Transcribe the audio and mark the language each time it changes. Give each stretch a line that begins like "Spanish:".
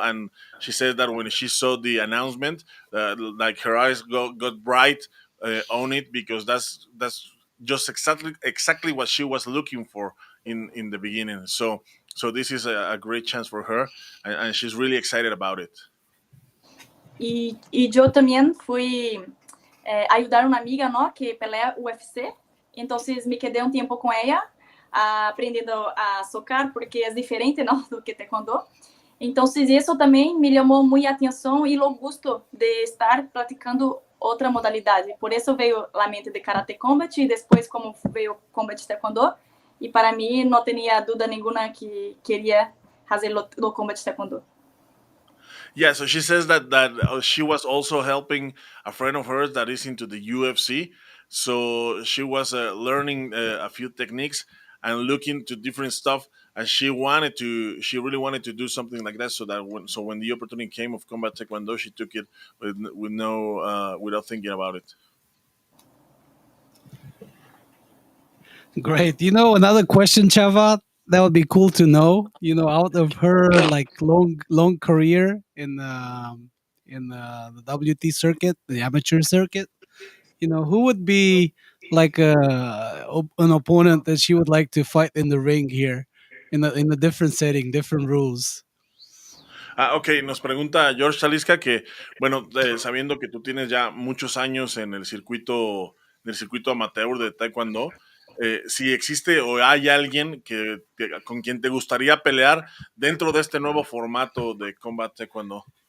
English: And she said that when she saw the announcement, like her eyes got bright on it, because that's just exactly what she was looking for in the beginning. So this is a great chance for her, and she's really excited about it.
Portuguese: E eu também fui ajudar uma amiga, não, que pelea UFC. Então me quedei um tempo com ela, aprendendo a socar, porque é diferente, não, do que taekwondo. Então isso também me chamou muito a atenção e o gosto de estar praticando outra modalidade. Por isso veio a mente de Karate Combat e depois como veio Combat Taekwondo. E para mim não tinha dúvida nenhuma que queria fazer o Combat Taekwondo.
English: Yeah, so she says that she was also helping a friend of hers that is into the UFC. So she was learning a few techniques and looking to different stuff, and she really wanted to do something like that. So that when the opportunity came of combat taekwondo, she took it with no without thinking about it. Great. Another question, Chava, that would be cool to know. Out of her like long career in the WT circuit, the amateur circuit, who would be like an opponent that she would like to fight in the ring here, in a different setting, different rules.
Spanish: Ok, nos pregunta George Talisca que, bueno, sabiendo que tú tienes ya muchos años en el circuito amateur de Taekwondo, si existe o hay alguien con quien te gustaría pelear dentro de este nuevo formato de Combat Taekwondo.